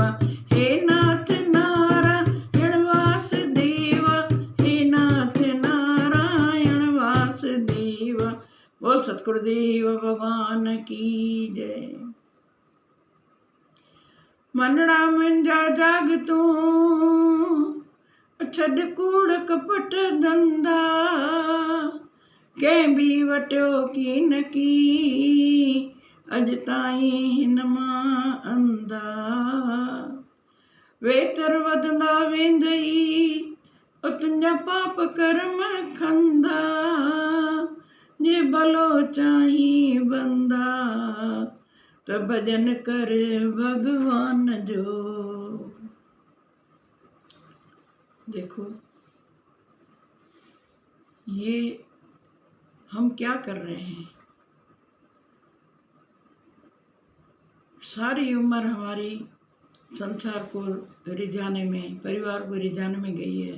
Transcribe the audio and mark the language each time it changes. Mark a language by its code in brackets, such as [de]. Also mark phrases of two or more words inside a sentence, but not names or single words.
[hi] हे नाथ नारायण वासुदेवा। हे नाथ नारायण वासुदेवा। बोल सतगुरुदेव भगवान की जय। [sd] मनड़ा मुंहिंजा जाग तूं छॾ कूड़ कपट धंधा। कंहिं बि वटियो कीन की अॼु ताईं हिन मां अंधा। वेतर वधंदा वेंदई तुंहिंजा पाप कर्म खंदा। जे भलो चाहीं बंदा त भजन कर भगवान जो। [hi] देखो ये हम क्या कर रहे हैं। सारी उम्र हमारी संसार को रिझाने में, परिवार को रिझाने में गई है।